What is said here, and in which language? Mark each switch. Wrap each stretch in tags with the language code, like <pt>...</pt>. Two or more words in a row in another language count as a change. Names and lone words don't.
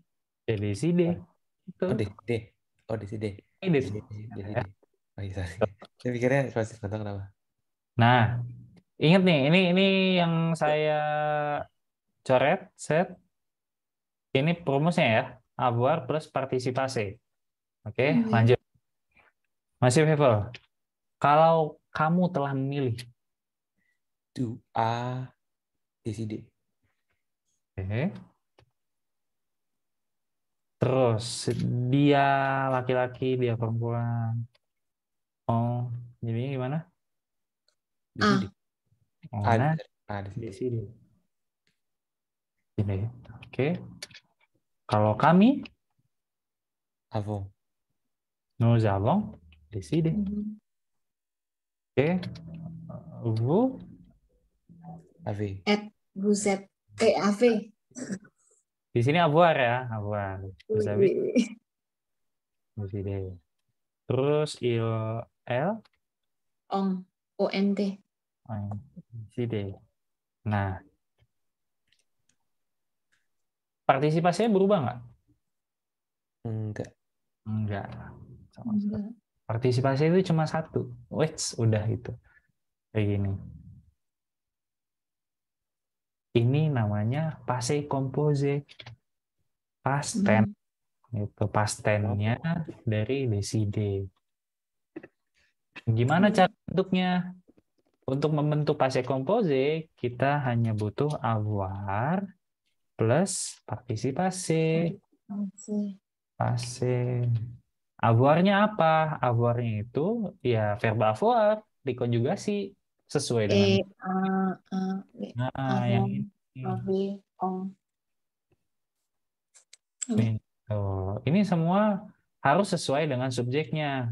<fr>Decidé. Itu. Decidé. Decidé.</fr> <id>Oh iya, sorry. Saya pikirnya choisir, nggak tahu kenapa. Nah, ingat nih, ini yang saya coret, set. Ini rumusnya ya, avoir plus partisipasi. Oke, lanjut. Masih Vevel. Kalau kamu telah memilih.</id> <fr>Tu as décidé.</fr> <id>Oke. Terus dia laki-laki, dia perempuan. Oh, jadi gimana?</id> <fr>Décidé. Oh, Ah, nah, décidé.</fr> <id>di sini. Ini. Oke. Kalau kami,</id> <fr>Avons. nous avons décidé. Oke. Vous, Avez. Vous êtes, AV.</fr> <id>di sini avoir ya, avoir.</id> <fr>Vous avez décidé.</fr> <id>Terus elle,</id> <fr>ONT. décidé.</fr> <id>Nah, partisipasinya berubah nggak? Enggak. Enggak. Partisipasi itu cuma satu. Wait, udah itu. Kayak gini. Ini namanya</id> <fr>passé composé.</fr> <en>Past tense.</en> <id>Itu</id> <en>past tense-</en> <id>nya dari décider. Gimana cara bentuknya? Untuk membentuk</id> <fr>passé composé,</fr> <id>kita hanya butuh avoir plus partisipasi.</id> <fr>Passé.</fr> <id>Avoir-nya apa? Avoir-nya itu ya verb avoir dikonjugasi sesuai dengan yang ini. Ini semua harus sesuai dengan subjeknya.</id>